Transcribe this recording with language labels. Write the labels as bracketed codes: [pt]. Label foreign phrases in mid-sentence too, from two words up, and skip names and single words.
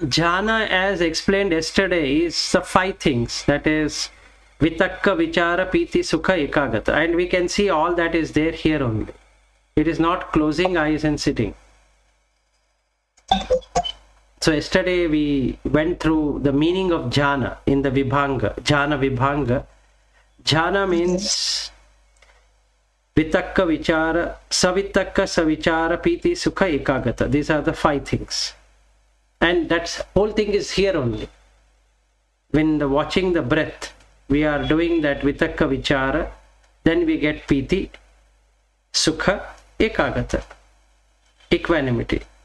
[en] Jhana, as explained yesterday, is the 5 things. That is [pi] Vitakka, Vichara, Piti, Sukha, Ekagata. [en] And we can see all that is there here only. It is not closing eyes and sitting. So yesterday we went through the meaning of jhana in the Vibhanga. Jhana Vibhanga. [pi] Jhana means Vitakka, Vichara, Savitakka, Savichara, Piti, Sukha, Ekagata. [en] These are the 5 things. And that whole thing is here only. When watching the breath, we are doing that [pi] Vitakka, Vichara, [en] then we get [pi] Piti, Sukha, Ekagata, [en] equanimity.